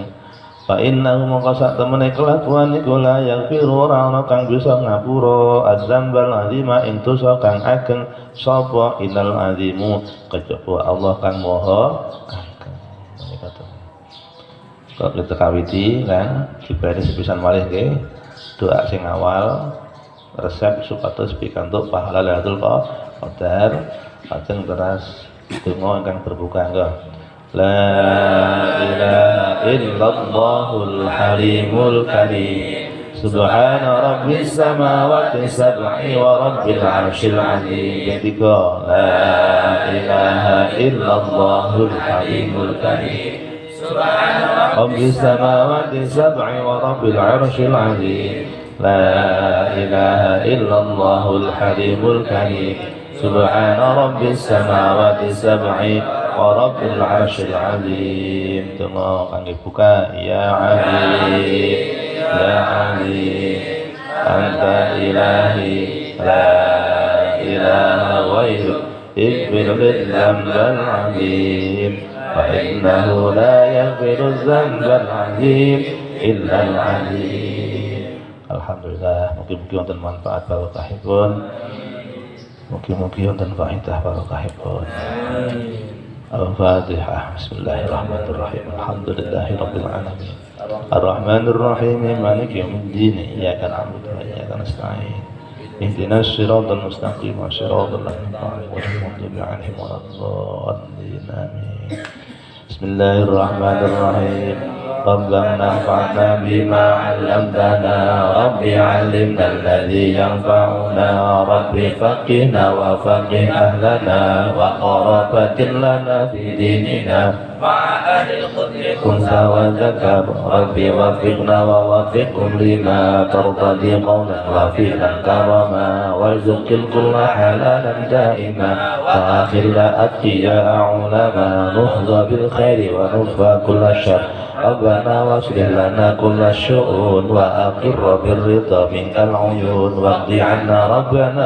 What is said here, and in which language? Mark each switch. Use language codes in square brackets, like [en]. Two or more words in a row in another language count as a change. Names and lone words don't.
[ar] فإنه [jv] mongko sak temene kelakuan iku [ar] لا يغفر [jv] ora ana kang bisa ngapura [ar] عظم بل عظيما [jv] ing dosa kang ageng sapa [ar] إن العظيم [jv] kejaba Allah kang maha ageng. Menika to. Kok kita kawiti kan diberi sepisan malih nggih doa sing awal resep supados pikantuk pahala Lailatul Qadar. Lajeng teras donga ingkang berbuka nggih. [ar] لا إله إلا الله الحليم الكريم. سبحان رب السماوات السبع ورب العرش العظيم. Ketiga, لا إله إلا الله الحليم الكريم. سبحان رب السماوات السبع ورب العرش العظيم. لا إله إلا الله الحليم الكريم. سبحان رب السماوات السبع ورب العرش العظيم. [jv] Donga kangge buka [ar] يا عليم يا عليم أنت إلهي لا إله غيرك اغفر الذنب العظيم فإنه لا يغفر الذنب العظيم إلا العليم. [jv] Alhamdulillah, mugi-mugi wonten manfaat barokahipun. Mugi-mugi wonten faidah barokahipun. Al-Fatihah. [ar] بسم الله الرحمن الرحيم. الحمد لله رب العالمين. الرحمن الرحيم. مالك يوم الدين. إياك نعبد وإياك نستعين. اهدنا الصراط المستقيم. صراط الذين أنعمت عليهم ولا الضالين. Amin. Bismillahirrahmanirrahim. ربنا انفعنا بما علمتنا رب علمنا الذي ينفعنا رب فقهنا وفقه أهلنا وقرابة لنا في ديننا مع أهل القدر كنت وذكر رب وفقنا ووفقهم لما ترضى قولا وفعلا كرما وارزق كل حلالا دائما وأخلاء أتقياء علماء نحظى بالخير ونفى كل شر ربنا وأصلح لنا كل شؤون وأقر بالرضا منك العيون واقض عنا ربنا